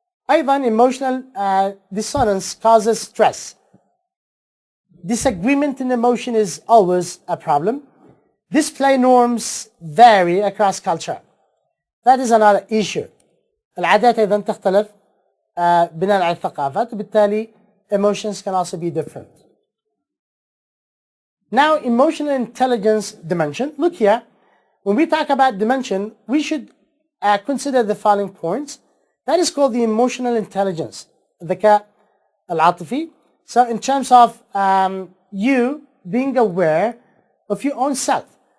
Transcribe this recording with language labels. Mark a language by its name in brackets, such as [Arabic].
[Arabic] أيضا [English] emotional dissonance causes stress. Disagreement in emotion is always a problem. Display norms vary across culture. That is another issue. [Arabic] العادات أيضا تختلف بناء على الثقافات، وبالتالي [English] emotions can also be different. Now, emotional intelligence dimension. Look here, when we talk about dimension, we should consider the following points. That is called the emotional intelligence, [Arabic] الذكاء العاطفي. [English] So in terms of you being aware of your own self.